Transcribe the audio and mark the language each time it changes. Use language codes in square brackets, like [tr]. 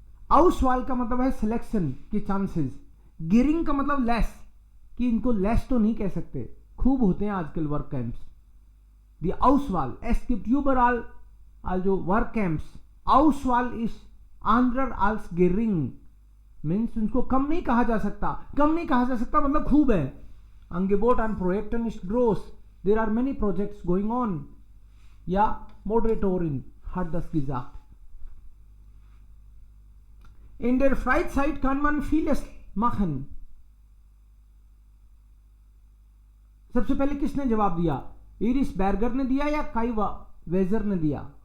[hi] Auswahl का मतलब है सिलेक्शन की चांसेस, गिरिंग का मतलब लेस, कि इनको लेस तो नहीं कह सकते, खूब होते हैं आजकल work camps. [de] Die Auswahl, es gibt überall also work camps. Auswahl ist anderer als gering, [hi] means उनको कम नहीं कहा जा सकता, मतलब खूब है. [de] Angebot an Projekten ist groß. [en] There are many projects going on. [de] Ja, Moderatorin hat das gesagt. In der Freizeit kann man vieles machen. [hi] सबसे पहले किसने जवाब दिया? इरिस बैर्गर ने दिया या काई वेजर ने दिया?